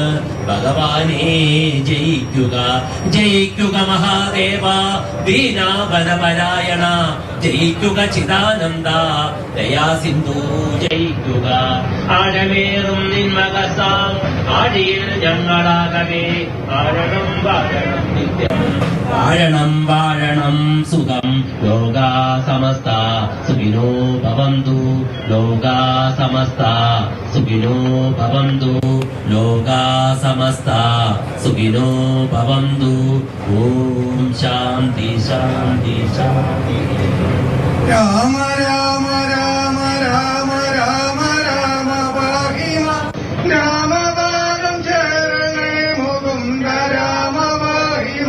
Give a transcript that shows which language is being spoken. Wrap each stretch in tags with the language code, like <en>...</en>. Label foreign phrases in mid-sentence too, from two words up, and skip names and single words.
<ml>ഭഗവാനെ ജയിക്കുക ജയിക്കുക മഹാദേവ, ദീനാവനപരായണ ജയിക്കുക ചിദാനന്ദ, ദയാസിന്ധു ജയിക്കുക. ആഴമേറും നിന്മകസാം ആഴിയിൽ ഞങ്ങളാകവേ. ആഴണം വാഴണം നിത്യം, വാഴണം വാഴണം സുഖം.</ml> <sa>ലോകാ സമസ്ത സുഖിനോ ഭവന്തു, ലോകാ സമസ്ത സുഖിനോ ഭവന്തു, ലോകാ സമസ്ത സുഖിനോ ഭവന്തു. ഓം ശാന്തി ശാന്തി ശാന്തി.</sa> <ml>രാമ രാമ രാമ രാമ രാമ രാമ പാഹിമ. രാമപാദം ചേരണേ മുകുന്ദ രാമ പാഹിമ.</ml>